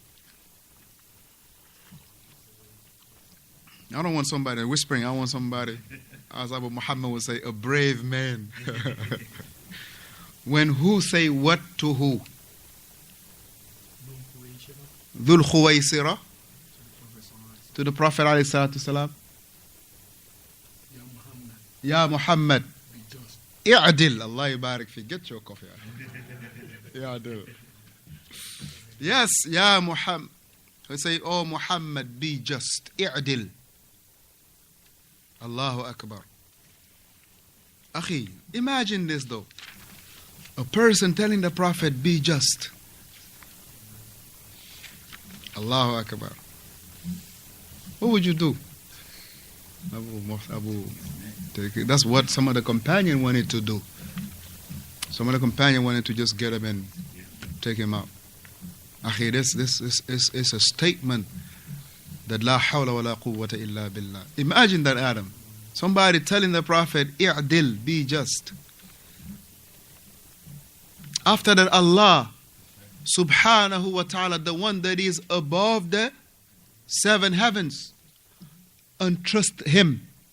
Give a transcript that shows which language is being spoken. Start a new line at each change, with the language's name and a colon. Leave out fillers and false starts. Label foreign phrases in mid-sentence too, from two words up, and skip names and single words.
English: I don't want somebody whispering. I want somebody, as Abu Muhammad would say, a brave man. When who say what to who? Dhul Khuwaysira to the Prophet
Arabic: عليه الصلاة والسلام. يا محمد، اعدل. الله يبارك في.
English: Get your coffee.
Arabic: اعدل. Yes, يا محمد.
English: We say, oh Muhammad, be just. I'adil.
Arabic: الله أكبر.
English: Akhi, imagine this though. A person telling the Prophet, be just.
Arabic: الله أكبر.
English: What would you do? That's what some of the companions wanted to do. Some of the companions wanted to just get him and take him out. Akhi, this is a statement that
Arabic: لا حول ولا قوة إلا بالله.
English: Imagine that, Adam. Somebody telling the Prophet, i'dil, be just. After that,
Arabic: الله سبحانه وتعالى,
English: the one that is above the 7 heavens, entrust him.